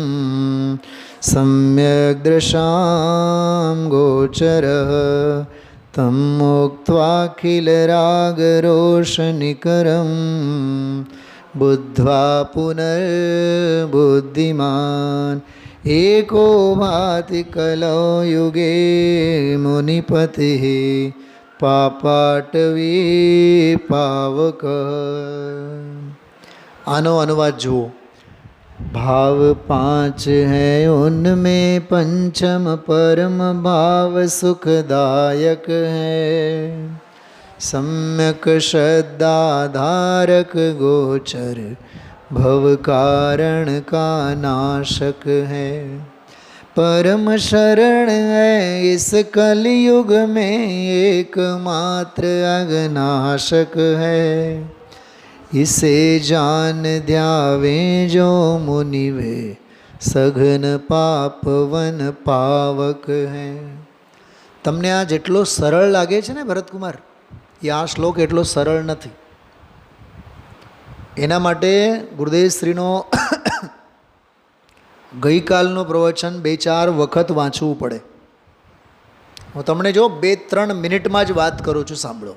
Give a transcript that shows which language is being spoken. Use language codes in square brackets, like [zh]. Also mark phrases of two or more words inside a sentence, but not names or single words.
[sa] સમ્યક દૃશામ ગોચર, તમ મુક્ત્વાખિલ રાગ રોષનિકરમ, બુદ્ધ્વા પુનર્બુદ્ધિમાન, एको भाति कलौ युगे मुनिपतिः, पापाटवी पावक। [gu] આનો અનુવાદ જુઓ। [hi] भाव पांच हैं उनमें पंचम परम भाव सुखदायक है, सम्यक श्रद्धाधारक गोचर भव कारण का नाशक है। परम शरण है इस कलयुग में एकमात्र अघनाशक है, इसे जान ध्यावे जो मुनि वे सघन पाप वन पावक है। [gu] તમને આ જેટલો સરળ લાગે છે ને ભરતકુમાર, એ આ શ્લોક એટલો સરળ નથી. એના માટે ગુરુદેવશ્રીનો ગઈકાલનું પ્રવચન 2-4 વખત વાંચવું પડે. હું તમને જો 2-3 મિનિટમાં જ વાત કરું છું, સાંભળો.